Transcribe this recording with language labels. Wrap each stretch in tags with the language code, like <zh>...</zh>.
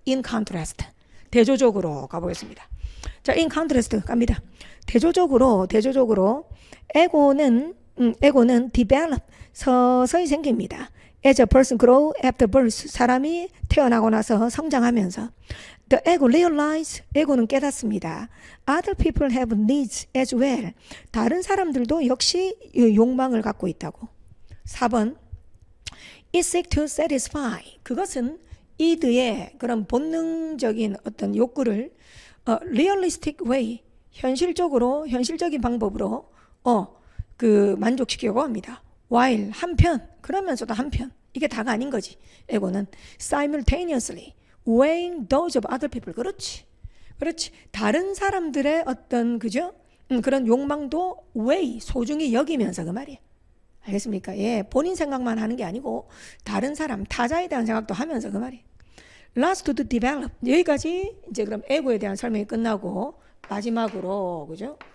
<en>In contrast.</en> <ko>대조적으로 가보겠습니다. 자,</ko> <en>in contrast</en> <ko>갑니다. 대조적으로 에고는 develop 서서히 생깁니다.</ko> <en>As a person grow after birth</en> <ko>사람이 태어나고 나서 성장하면서</ko> <en>The ego realize,</en> <ko>에고는 깨닫습니다.</ko> <en>Other people have needs as well.</en> <ko>다른 사람들도 역시 욕망을 갖고 있다고.</ko> <en>4번, it seek to satisfy.</en> <ko>그것은 이드의 그런 본능적인 어떤 욕구를</ko> <en>realistic way,</en> <ko>현실적인 방법으로 그 만족시키려고 합니다. while 한편, 그러면서도 한편, 이게 다가 아닌 거지.</ko> <en>에고는 simultaneously weighing those of other people.</en> <ko>그렇지. 다른 사람들의 어떤 그죠? 그런 욕망도 weigh, 소중히 여기면서 그 말이에요. 알겠습니까? 예, 본인 생각만 하는 게 아니고 다른 사람, 타자에 대한 생각도 하면서 그 말이에요.</ko> <en>last to develop.</en> <ko>여기까지 이제 그럼 에고에 대한 설명이 끝나고 마지막으로 그죠?</ko>